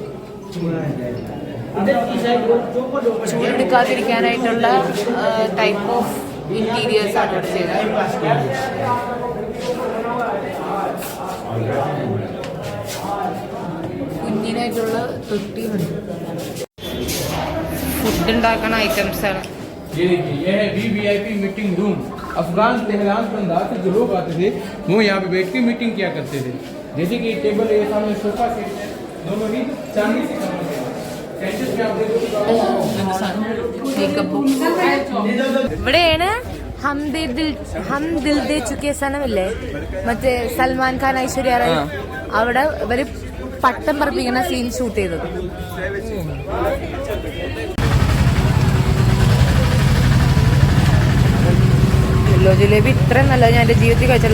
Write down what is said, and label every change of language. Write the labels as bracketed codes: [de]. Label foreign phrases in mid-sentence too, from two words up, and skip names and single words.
[ml] ചൂടെടുക്കാതിരിക്കാനായിട്ടുള്ള [en] type of interiors [ml] ആണ് ഇവിടെ ചെയ്തത്. കുഞ്ഞിനായിട്ടുള്ള തൊട്ടിയുണ്ട്. ഫുഡ് ഉണ്ടാക്കുന്ന ഐറ്റംസ് ആണ്. [hi] ये देखिए, ये है [en] VVIP meeting room. [hi] अफगान तेहरान के अंदर से जो लोग आते थे वो यहाँ पे बैठ के मीटिंग किया करते थे। जैसे कि टेबल है, सामने [en] sofa set [hi] है, दोनों ही चांदी से बने हैं। कैंचस में आप देखो [ml] ഇവിടെയാണ് ഹം ദിൽ ദേ ചുക്കിയ സ്ഥലമില്ലേ, മറ്റേ സൽമാൻ ഖാൻ ഐശ്വര്യ റായ്, അവിടെ ഇവര് പട്ടം പറപ്പിക്കുന്ന സീൻ ഷൂട്ട് ചെയ്തത്. യെല്ലോ ജിലേബി ഇത്രയും നല്ലത് ഞാൻ എൻ്റെ ജീവിതത്തിൽ കഴിച്ചിട്ടില്ല.